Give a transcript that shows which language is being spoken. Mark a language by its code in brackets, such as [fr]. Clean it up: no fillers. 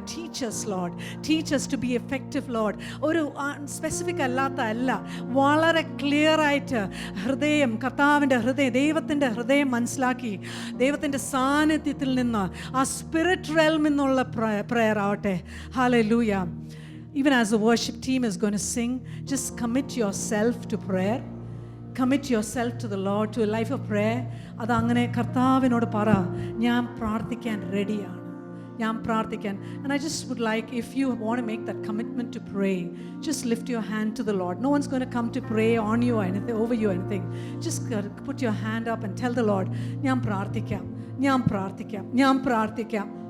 [en] Teachers lord, teachers to be effective lord. [ml] ഒരു specific അല്ല, വളരെ ക്ലിയർ ആയിട്ട് ഹൃദയം, കർത്താവിൻ്റെ ഹൃദയം, ദൈവത്തിൻ്റെ ഹൃദയം മനസ്സിലാക്കി ദൈവത്തിൻ്റെ സാന്നിധ്യത്തിൽ നിന്ന് ആ സ്പിരിറ്റ് റെൽമിൽ നിന്നുള്ള പ്രേയർ ആവട്ടെ. Hallelujah. [en] Even as the worship team is going to sing, just commit yourself to prayer. Commit yourself to the Lord, to a life of prayer. [ml] അതങ്ങനെ കർത്താവിനോട് പറ, ഞാൻ പ്രാർത്ഥിക്കാൻ റെഡിയാണ്, ഞാൻ പ്രാർത്ഥിക്കാൻ. [en] And I just would like, if you want to make that commitment to pray, just lift your hand to the Lord. No one's going to come to pray on you or anything, over you or anything. Just put your hand up and tell the Lord, [ml] ഞാൻ പ്രാർത്ഥിക്കാം, ഞാൻ പ്രാർത്ഥിക്കാം, ഞാൻ പ്രാർത്ഥിക്കാം.